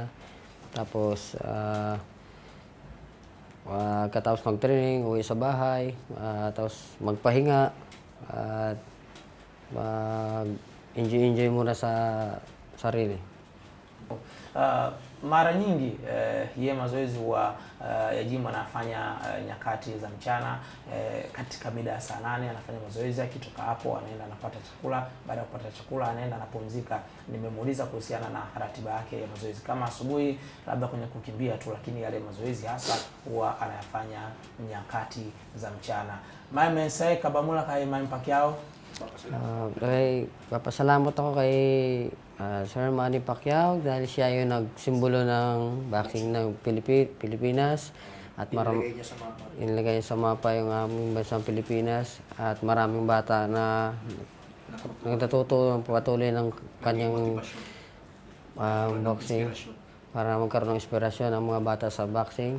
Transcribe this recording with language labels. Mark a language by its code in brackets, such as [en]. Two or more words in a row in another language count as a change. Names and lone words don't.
[tl] Tapos, katapos mag-training, uwi sa bahay, tapos magpahinga, at mag-enjoy muna sa sarili. [sw] Mara nyingi yeye mazoezi huwa ya gym anafanya nyakati za mchana, katika mida ya saa 8 anafanya mazoezi. Akitoka hapo anaenda anapata chakula, baada ya kupata chakula anaenda anapumzika. Nimemuuliza kuhusiana na ratiba yake ya mazoezi, kama asubuhi labda kwenye kukimbia tu, lakini yale mazoezi hasa huwa anayafanya nyakati za mchana. [tl] May mensahe kabamula kay Manny Pacquiao? Papasalamat ako kay Sir Manny Pacquiao dahil siya yung nagsimbolo ng boxing ng Pilipinas at inilagay niya sa mapa yung aming bansang Pilipinas, at maraming bata na nagtatuto patuloy ng kanyang boxing para magkaroon ng inspirasyon ang mga bata sa boxing.